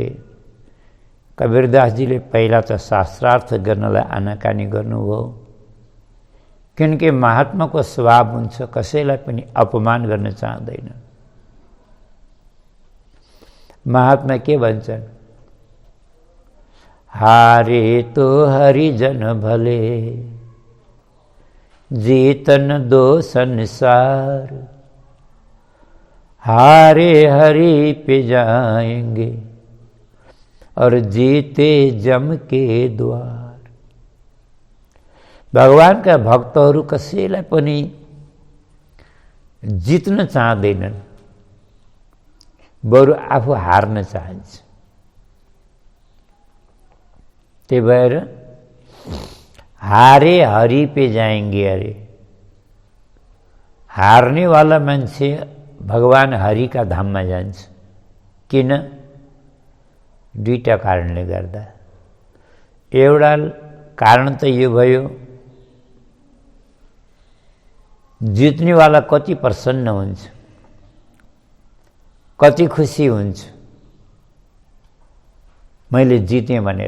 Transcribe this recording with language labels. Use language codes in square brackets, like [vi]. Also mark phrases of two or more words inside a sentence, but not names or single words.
[ne] कबीरदासजीले पहिला त शास्त्रार्थ गर्नलाई आनाकानी गर्नुभयो, किनकि महात्माको स्वभाव हुन्छ कसैलाई पनि अपमान गर्न चाहँदैन। महात्मा के भन्छन्? [hi] हारे तो हरिजन भले, जीतन दो संसार, हारे हरि पे जाएंगे और जीते जम के द्वार। [ne] भगवानका भक्तहरू कसैलाई पनि जित्न चाहँदैनन्, बरु आफू हार्न चाहन्छ। त्यही भएर [hi] हारे हरि पे जाएंगे। [ne] अरे हार्ने वाला मान्छे भगवान हरि का धाममा जान्छ। किन? दुईटा कारणले गर्दा। एउटा कारण त यो भयो, जित्नेवाला कति प्रसन्न हुन्छ, कति खुसी हुन्छ मैले जितेँ भनेर।